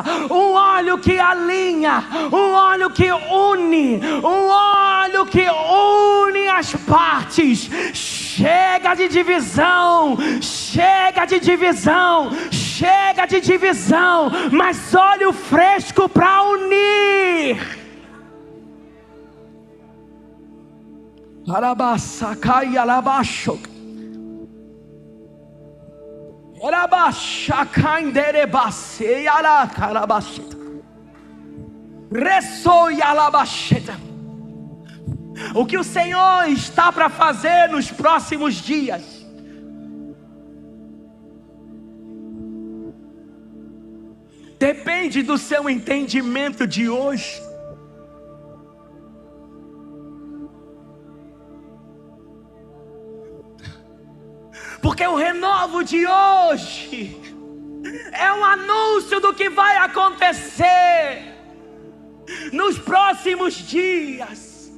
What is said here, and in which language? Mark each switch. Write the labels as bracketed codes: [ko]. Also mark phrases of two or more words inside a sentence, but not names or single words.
[pt] Um óleo que alinha, um óleo que une, um óleo que une as partes. Chega de divisão, chega de divisão, chega de divisão, mas óleo fresco para unir. Arabasacai alabaxo. Arabachacai derebase alacarabacheta. Ressoi alabacheta. O que o Senhor está para fazer nos próximos dias? Depende do seu entendimento de hoje. Porque o renovo de hoje é um anúncio do que vai acontecer nos próximos dias.